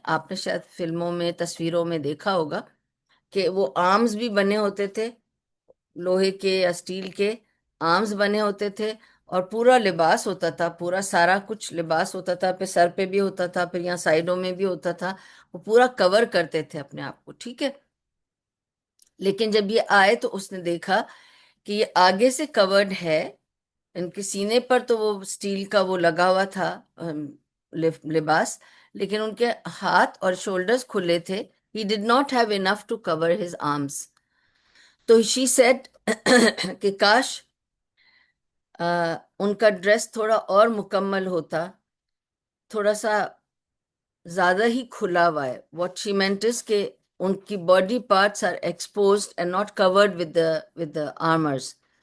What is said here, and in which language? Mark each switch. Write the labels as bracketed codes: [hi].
[ur] آپ نے شاید فلموں میں، تصویروں میں دیکھا ہوگا کہ وہ آرمز بھی بنے ہوتے تھے، لوہے کے یا اسٹیل کے آرمز بنے ہوتے تھے، اور پورا لباس ہوتا تھا، پورا سارا کچھ لباس ہوتا تھا، پھر سر پہ بھی ہوتا تھا، پھر یہاں سائڈوں میں بھی ہوتا تھا، وہ پورا کور کرتے تھے اپنے آپ کو، ٹھیک ہے. لیکن جب یہ آئے تو اس نے دیکھا کہ یہ آگے سے کورڈ ہے، ان کے سینے پر تو وہ اسٹیل کا وہ لگا ہوا تھا لباس، لیکن ان کے ہاتھ اور شولڈرز کھلے تھے. [en] He did not have enough to cover his arms. [ur] تو [en] she said [ur] کہ کاش ان کا ڈریس تھوڑا اور مکمل ہوتا، تھوڑا سا زیادہ ہی کھلا ہوا ہے. [en] what she meant is [ur] کہ ان کی [en] Body parts are exposed and not covered with the armours.